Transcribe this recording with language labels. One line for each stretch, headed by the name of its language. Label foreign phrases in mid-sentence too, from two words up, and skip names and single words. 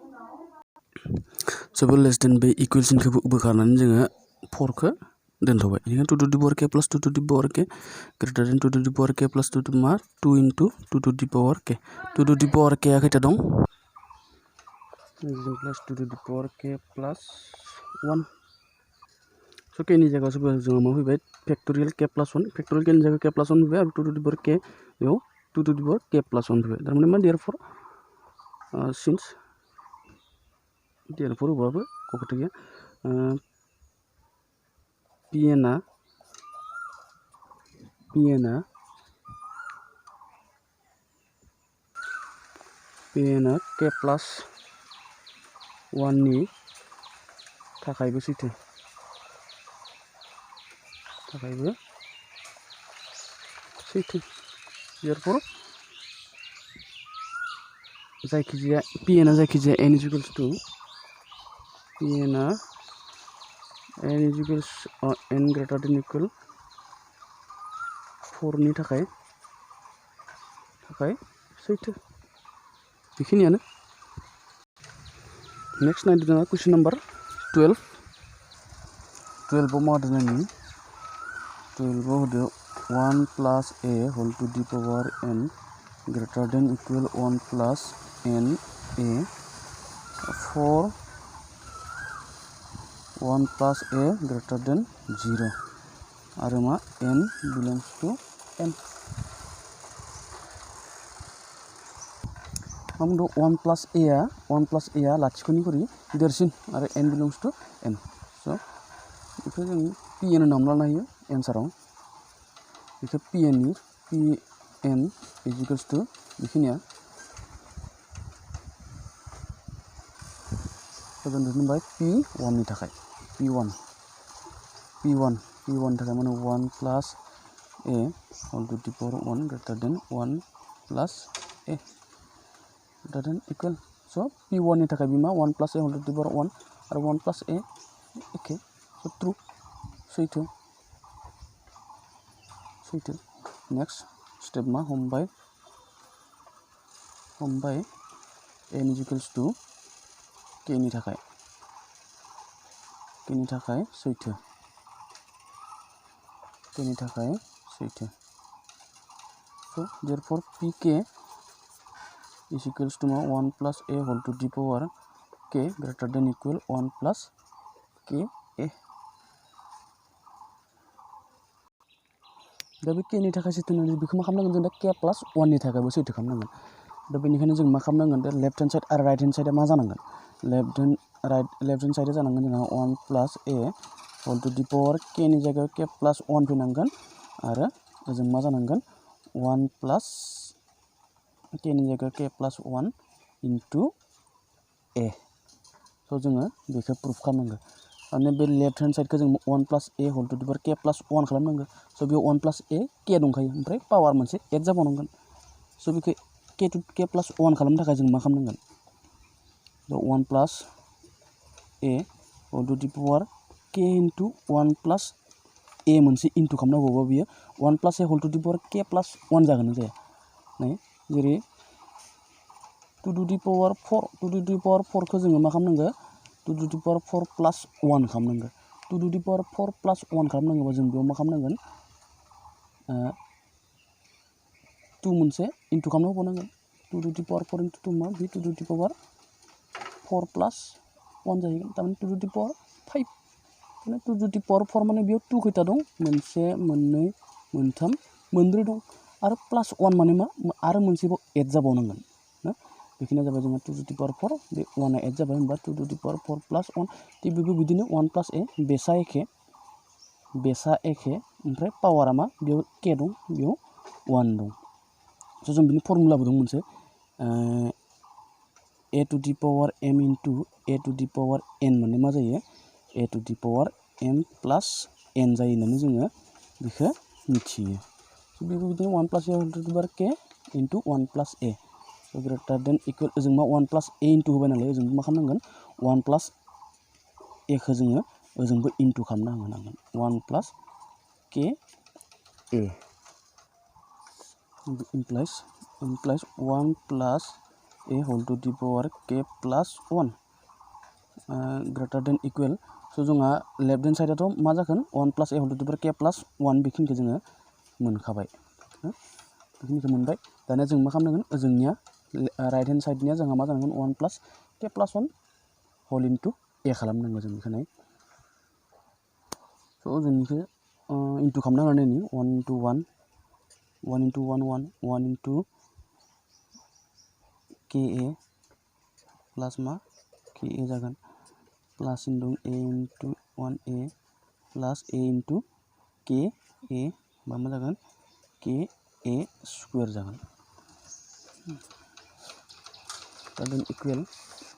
English: so less than बे equal
Bodo: सिनखौ बोखारनानै जोङो
English: 4 खौ
Bodo: दोनथ'बाय बेनिखायनो
English: 2 to the power k plus 2 to the power k greater than 2 to the power k plus 2 to मा 2 into 2 to the power k 2 to the power k
Bodo: आ खैथा दं
English: plus 2 to the power k plus 1 so k
Bodo: नि जायगायाव जोङो मा
English: फैबाय factorial k plus 1 factorial k
Bodo: नि जायगायाव
English: k plus 1
Bodo: फैबाय आरो
English: 2 to the power k बेयाव 2 to the power k plus 1
Bodo: फैबाय तारमाने मा
English: therefore since therefore
Bodo: होबाबो कखौथ' गैया
English: pn k plus 1
Bodo: नि थाखायबो सैथो
English: therefore जायखिजाया pn जायखिजाया n is equals to pn n is equals n greater than equal 4
Bodo: नि थाखाय सैथो बेखिनियानो नेक्स्ट नायदो जोंहा क्वेश्चन नम्बर 12 मा होदो नायनि 12 होदो
English: 1 plus a whole to the power n greater than equal 1 plus n a for 1 plus a greater than 0
Bodo: आरो मा
English: n belongs to n हमदो 1 plus a
Bodo: लाथिख'निख्रुइ देरसिन आरो
English: n belongs to n so
Bodo: बेखौ जों pn होनना हमना लायो एन्साराव बेखौ
English: pn is equals to बेखिनिया
Bodo: जों दोनबाय p1 नि थाखाय p1 p1 थाखाय माने
English: 1 plus a whole to the power 1 greater than 1 plus a greater than equal. So p1
Bodo: नि थाखाय बिमा
English: 1 plus a whole to the power 1 आरो 1 plus a एखे. So true.
Bodo: सैथो.
English: Next step
Bodo: मा हमबाय n is equals to k नि थाखाय सैथो.
English: So therefore pk is equals to 1 plus a whole to the power k greater than equal 1 plus k a.
Bodo: दा बे k नि थाखाय सैथो होननानै बेखौ मा खालामनांगोन जों दा k plus 1 नि थाखायबो सैथो खालामनांगोन. दा बेनिखायनो जों मा खालामनांगोन दा
English: left hand side
Bodo: आरो
English: right hand side
Bodo: मा जानांगोन
English: left hand side
Bodo: जानांगोन जोंहा
English: 1 plus a whole to the power k
Bodo: नि जायगायाव
English: k plus 1
Bodo: फैनांगोन आरो ओजों मा जानांगोन
English: 1 plus k
Bodo: नि जायगायाव
English: k plus 1 into a.
Bodo: स' जोङो बेखौ प्रुफ खालामनांगोन. माने बे
English: left hand side
Bodo: जों
English: 1 plus a whole to the power k plus 1
Bodo: खालामनांगोन. स' बेयाव 1 plus a k दंखायो ओमफ्राय पावार मोनसे एड जाबावनांगोन. स' बेखौ k plus 1 खालामनो थाखाय जों मा खालामनांगोन
English: 1 plus a whole to the power k into 1 plus a
Bodo: मोनसे इनटु खालामनांगौबा बियो
English: 1 plus a whole to the power k plus 1
Bodo: जागोन ना जाया नै जेरै
English: 2 to the power 4
Bodo: खौ जोङो मा खालामनांगो
English: 2 to the power 4 plus 1
Bodo: खालामनांगो
English: 2 to the power 4 plus 1
Bodo: खालामनांगौबा जों बेयाव मा खालामनांगोन 2 मोनसे इनटु खालामनांगोन
English: 2 to the power 4 into 2
Bodo: मा बे
English: 2 to the power 4 plus 1
Bodo: जाहैगोन तारमाने
English: 2 to the power 5
Bodo: माने
English: 2 to the power 4
Bodo: माने बेयाव 2 खैथा दं मोनसे मोननै मोनथाम मोनब्रै दं आरो प्लस 1 माने मा आरो मोनसेबाव एड जाबावनांगोन ना बेखिनिया जाबाय जोंहा
English: 2 to the power 4
Bodo: बे 1 आ एड जाबाय होमबा
English: 2 to the power 4 plus 1
Bodo: थिग बेबो बिदिनो 1 plus a बेसा एखे ओमफ्राय पावारा मा बेयाव k दं बेयाव 1 दं. स' जों बिनि फर्मुलाबो दं मोनसे
English: a to the power m into a to the power n माने मा जायो a to the power m plus n
Bodo: जायो होननानै जोङो बेखौ मिथियो. स' बेबो बिदिनो
English: 1 plus a whole to the power k into 1 plus a
Bodo: स'
English: greater than equal
Bodo: ओजों मा 1 plus a इनटु होबाय नालाय ओजों मा खालामनांगोन 1 plus a खौ जोङो ओजोंबो इनटु खालामना होनांगोन
English: 1 plus k a implies 1 plus a whole to the power k plus 1 greater than equal.
Bodo: स' जोंहा
English: left hand side'
Bodo: मा जागोन
English: 1 plus a whole to the power k plus 1
Bodo: बेखिनिखौ जोङो मोनखाबाय बेखिनिखौ मोनबाय. दानिया जों मा खालामनांगोन ओजोंनिया
English: right hand side
Bodo: जोंहा मा जानांगोन
English: 1 plus k plus 1 whole into a
Bodo: खालामनांगौ जों बेखौ नाय. स' जों बेखौ इनटु खालामना होनायनि 1 into 1 1 into 1 1 1 into ka plus मा ka जागोन प्लस into a into 1a plus a into ka बा मा जागोन ka स्क्वायर जागोन.
English: then equal